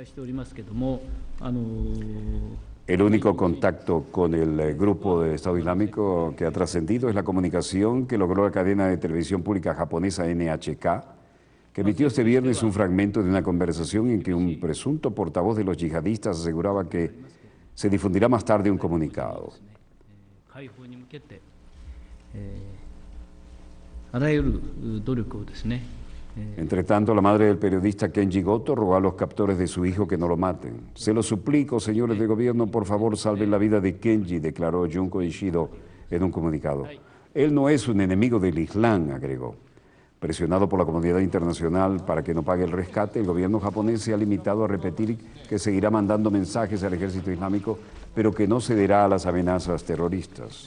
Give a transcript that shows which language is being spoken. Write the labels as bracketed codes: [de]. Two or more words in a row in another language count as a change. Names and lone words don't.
[es] El único contacto con el grupo del Estado Islámico que ha trascendido es la comunicación que logró la cadena de televisión pública japonesa NHK, que emitió este viernes un fragmento de una conversación en que un presunto portavoz de los yihadistas aseguraba que se difundirá más tarde un comunicado. [ja] 解放に向けて、あらゆる努力をですね。 [es] Entre tanto, la madre del periodista Kenji Goto rogó a los captores de su hijo que no lo maten. Se lo suplico, señores de gobierno, por favor salven la vida de Kenji, declaró Junko Ishido en un comunicado. Él no es un enemigo del Islam, agregó. Presionado por la comunidad internacional para que no pague el rescate, el gobierno japonés se ha limitado a repetir que seguirá mandando mensajes al ejército islámico, pero que no cederá a las amenazas terroristas.